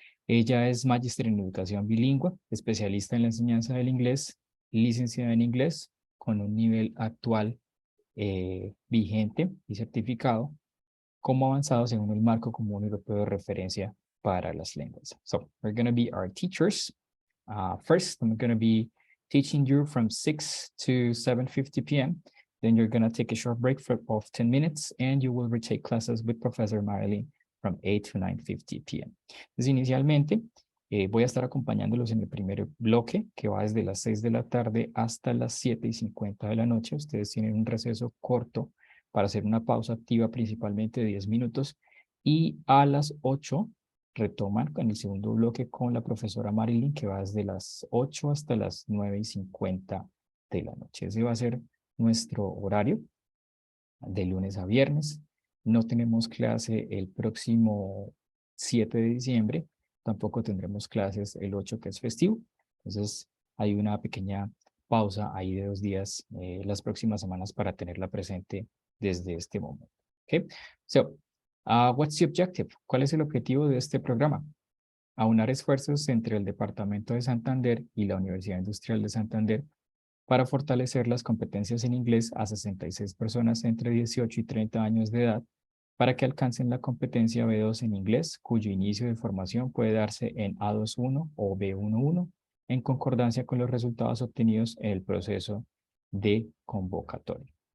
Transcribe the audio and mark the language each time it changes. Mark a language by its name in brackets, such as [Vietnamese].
[Spanish] Ella es magíster en educación bilingüe, especialista en la enseñanza del inglés, licenciada en inglés con un nivel actual vigente y certificado como avanzado según el marco común europeo de referencia para las lenguas. [English] So we're going to be our teachers. First, I'm going to be teaching you from 6 to 7:50 p.m. Then you're going to take a short break of 10 minutes and you will retake classes with Professor Marilyn from 8 to 9:50 p.m. [Spanish] Entonces, inicialmente, voy a estar acompañándolos en el primer bloque, que va desde las 6 de la tarde hasta las 7:50 de la noche. Ustedes tienen un receso corto para hacer una pausa activa, principalmente de 10 minutos. Y a las 8 retoman con el segundo bloque con la profesora Marilyn, que va desde las 8 hasta las 9:50 de la noche. Ese va a ser nuestro horario de lunes a viernes. No tenemos clase el próximo 7 de diciembre. Tampoco tendremos clases el 8, que es festivo. Entonces, hay una pequeña pausa ahí de 2 días las próximas semanas para tenerla presente desde este momento. [English] Okay, so what's the objective? [Spanish] ¿Cuál es el objetivo de este programa? Aunar esfuerzos entre el Departamento de Santander y la Universidad Industrial de Santander para fortalecer las competencias en inglés a 66 personas entre 18 y 30 años de edad para que alcancen la competencia B2 en inglés, cuyo inicio de formación puede darse en A2.1 o B1.1, en concordancia con los resultados obtenidos en el proceso de convocatoria.